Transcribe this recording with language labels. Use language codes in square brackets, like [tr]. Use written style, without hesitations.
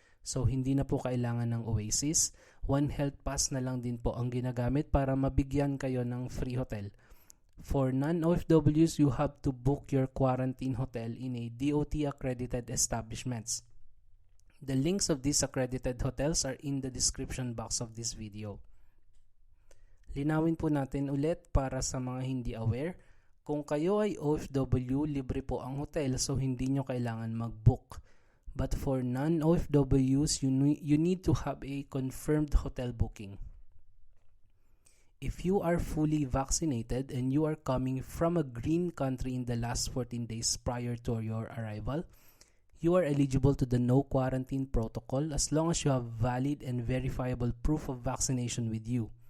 [tl] So, hindi na po kailangan ng Oasis. One Health Pass na lang din po ang ginagamit para mabigyan kayo ng free hotel. [en] For non-OFWs, you have to book your quarantine hotel in a DOT-accredited establishments. The links of these accredited hotels are in the description box of this video. [tl] Linawin po natin ulit para sa mga hindi aware. Kung kayo ay OFW, libre po ang hotel so hindi nyo kailangan mag-book. [en] But for non-OFWs, you need to have a confirmed hotel booking. If you are fully vaccinated and you are coming from a green country in the last 14 days prior to your arrival, you are eligible to the no quarantine protocol as long as you have valid and verifiable proof of vaccination with you.